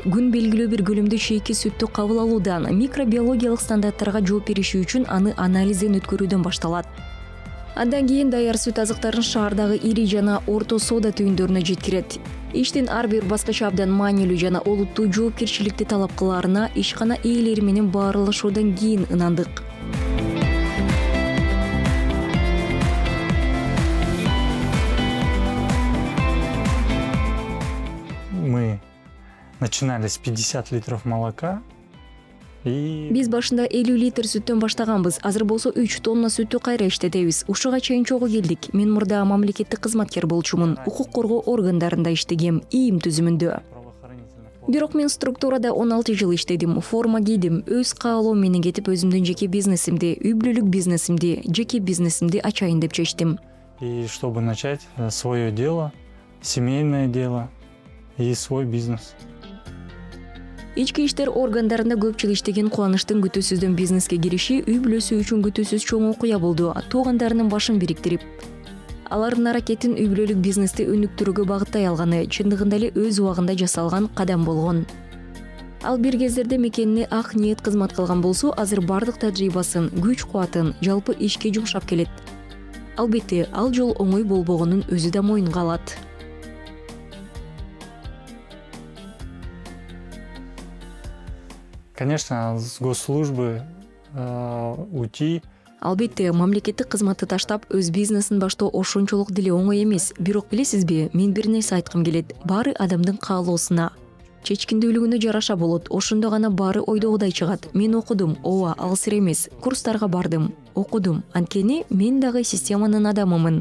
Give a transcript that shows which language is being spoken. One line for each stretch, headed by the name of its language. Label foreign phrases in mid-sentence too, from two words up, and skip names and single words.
Kyrgyz: Күн белгилүү бир көлөмдө чейки сүттү кабыл алуудан, микробиологиялык стандарттарга жооп бериши үчүн аны анализден өткөрүүдөн башталат. Андан кийин даяр сүт азыктарын шаардагы ири жана орто соода түйүндөрүнө жеткирет. Иштин ар бир баскычы абдан маанилүү жана олуттуу жоопкерчиликти талап кылаарына ишкана ээлери менен баарлашуудан кийин ынандык.
Russian: Мы начинали с 50 литров молока.
Kyrgyz: Биз башында 50 литр сүттөн баштаганбыз. Азыр болсо 3 тонна сүттү кайра иштетебиз. Ушуга чейин чогуу келдик. Мен мурда мамлекеттик кызматкер болчумун. Укук коргоо органдарында иштегем, ИИМ түзүмүндө. Бирок мен структурада 16 жыл иштедим. Форма кийдим. Өз каалоом менен кетип өзүмдүн жеке бизнесимди, үй бүлөлүк бизнесимди, жеке бизнесимди ачайын деп чечтим.
Russian: И чтобы начать свое дело, семейное дело и свой бизнес.
Kyrgyz: Ички иштер органдарында көп жыл иштеген Кубаныштын күтүүсүздөн бизнеске кириши үй бүлөсү үчүн күтүүсүз чоң окуя болду. Туугандарынын башын бириктирип, алардын аракетин үй бүлөлүк бизнести өнүктүрүүгө багыттай алганы чындыгында эле өз убагында жасалган кадам болгон. Ал бир кездерде мекенине ак ниет кызмат кылган болсо, азыр бардык тажрыйбасын, күч-кубатын жалпы ишке жумшап келет. Албетте, ал жол оңой болбогонун өзү да моюнга алат.
Russian: Конечно, с госслужбы уйти.
Kyrgyz: Албетте, мамлекеттик кызматты таштап, өз бизнесин баштоо ошончолук деле оңой эмес. Бирок билесизби, мен бир нерсе айткым келет. Баары адамдын каалоосуна, чечкиндүүлүгүнө жараша болот. Ошондо гана баары ойдогудай чыгат. Мен окудум, ооба, алыс эмес. Курстарга бардым, окудум. Анткени мен дагы системанын адамымын.